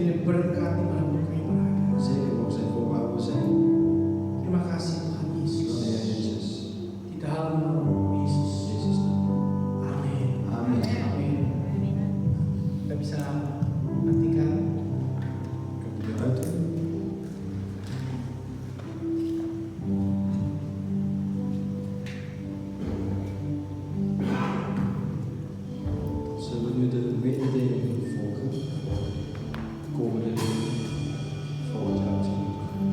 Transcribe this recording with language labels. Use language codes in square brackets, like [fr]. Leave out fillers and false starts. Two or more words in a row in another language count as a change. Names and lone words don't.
[id] diberkati manapun kami berada. [nl] Zegen mogen zijn voor waar we zijn. [id] Terima kasih Tuhan Yesus. [nl] Heer Jezus. [id] Di dalam nama Yesus. [nl] Jezus naam. [id] Amin. [nl] Amen. [id] Amin. Kita bisa nantikan. [nl] Kunt u eruit doen? Zullen we nu de mededeling volgen? Komende volgend jaar misschien ook.